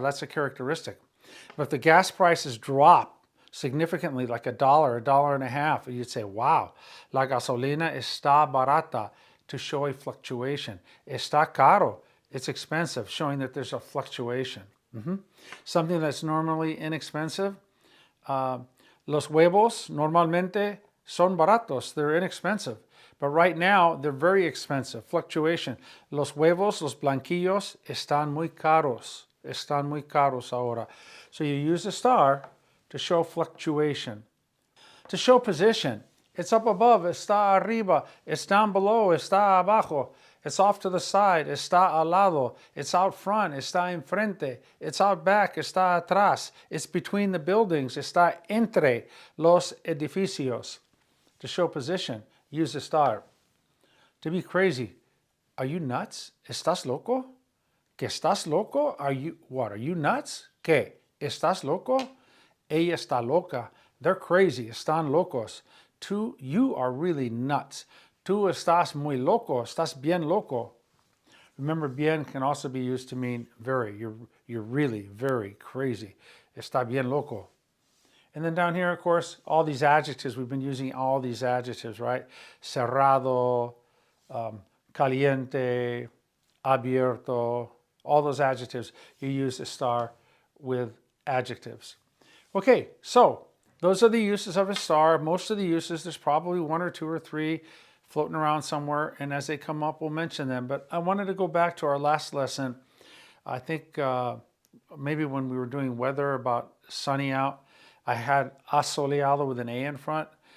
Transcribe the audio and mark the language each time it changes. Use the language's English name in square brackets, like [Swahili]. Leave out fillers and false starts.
[English] That's a characteristic. But if the gas prices drop significantly, like $1, $1.50, you'd say, wow, [Spanish] la gasolina está barata, [English] to show a fluctuation. [Spanish] Está caro. [English] It's expensive, showing that there's a fluctuation. Something that's normally inexpensive. [Spanish] Los huevos normalmente son baratos. [English] They're inexpensive. But right now, they're very expensive. Fluctuation. [Spanish] Los huevos, los blanquillos, están muy caros. Están muy caros ahora. [English] So you use estar to show fluctuation. To show position. It's up above, [Spanish] está arriba. [English] It's down below, [Spanish] está abajo. [English] It's off to the side, [Spanish] está al lado. [English] It's out front, [Spanish] está enfrente. [English] It's out back, [Spanish] está atrás. [English] It's between the buildings, [Spanish] está entre los edificios. [English] To show position, use estar. To be crazy, are you nuts? [Spanish] ¿Estás loco? ¿Que estás loco? [English] Are you nuts? [Spanish] ¿Que estás loco? Ella está loca. [English] They're crazy, [Spanish] están locos. [English] You are really nuts. [Spanish] Tú estás muy loco. Estás bien loco. [English] Remember, bien can also be used to mean very. You're really very crazy. [Spanish] Está bien loco. [English] And then down here, of course, all these adjectives. We've been using all these adjectives, right? [Spanish] Cerrado, caliente, abierto. [English] All those adjectives. You use estar with adjectives. Okay, so those are the uses of estar. Most of the uses, there's probably one or two or three floating around somewhere, and as they come up, we'll mention them. But I wanted to go back to our last lesson. I think maybe when we were doing weather about sunny out, I had asoleado with an A in front.